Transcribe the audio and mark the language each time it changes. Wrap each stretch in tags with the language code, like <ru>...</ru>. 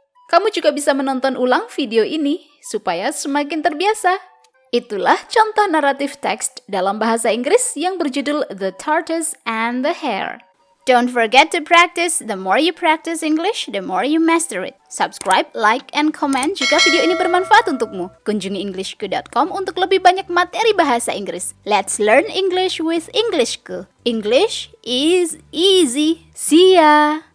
<id>Kamu juga bisa menonton ulang video ini supaya semakin terbiasa. Itulah contoh naratif teks dalam bahasa Inggris yang berjudul The Tortoise and the Hare.</id> <en>Don't forget to practice. The more you practice English, the more you master it. Subscribe, like, and comment</en> <id>jika video ini bermanfaat untukmu. Kunjungi englishku.com untuk lebih banyak materi bahasa Inggris.</id> <en>Let's learn English with Englishku. English is easy. See ya!</en>